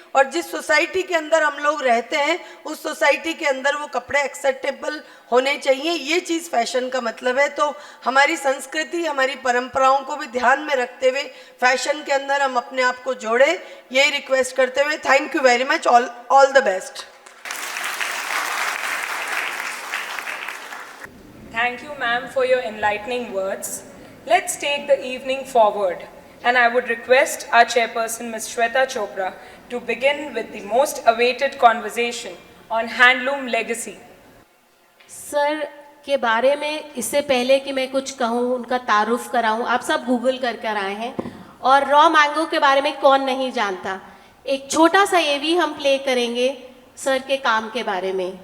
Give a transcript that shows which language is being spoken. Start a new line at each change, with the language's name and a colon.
Hindi: और जिस सोसाइटी के अंदर हम लोग रहते हैं, उस सोसाइटी के अंदर वो कपड़े एक्सेप्टेबल होने चाहिए, ये चीज़ फैशन का मतलब है। तो हमारी संस्कृति, हमारी परंपराओं को भी ध्यान में रखते हुए फैशन के अंदर हम अपने आप को जोड़ें, ये रिक्वेस्ट करते हुए
English: Thank you very much, all the best. Thank you, ma'am, for your enlightening words. Let's take the evening forward, and I would request our chairperson, Ms. Shweta Chopra, to begin with the most awaited conversation on handloom legacy.
Hindi: Sir के बारे में इससे पहले कि मैं कुछ कहूँ, उनका तारुफ कराऊँ, आप सब गूगल कर कर आए हैं, और रॉ मैंगो के बारे में कौन नहीं जानता। एक छोटा सा एवी हम प्ले करेंगे सर के काम के बारे में।